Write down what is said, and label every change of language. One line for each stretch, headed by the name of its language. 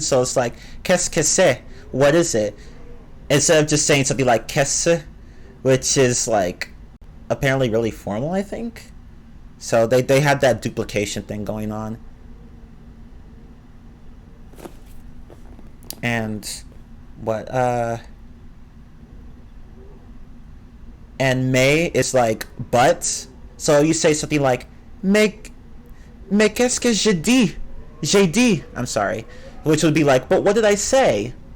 English: So it's like
French: qu'est-ce que c'est,
English: what is it, instead of just saying something like
French: qu'est-ce,
English: which is like apparently really formal, I think. So they have that duplication thing going on. And what and mais is like but. So you say something like
French: mais qu'est-ce que j'ai dit? J'ai dit.
English: I'm sorry. Which would be like, but what did I say?